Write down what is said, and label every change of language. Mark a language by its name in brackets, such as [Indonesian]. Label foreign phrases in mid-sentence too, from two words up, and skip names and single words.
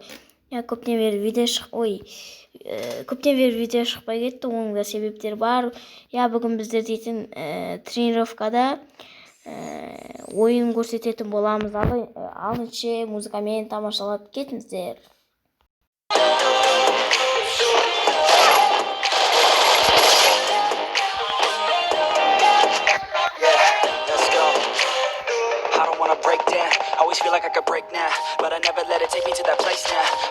[Kazakh] Көптен бері видео шықпай кетті, оның да себептері бар. Бүгін біздер дейтін тренировкада ойын көрсететін боламыз. Алыншы музыкамен тамашалап кетіңіздер. [English] Always feel like I could break now, but I never let it take me to that place now.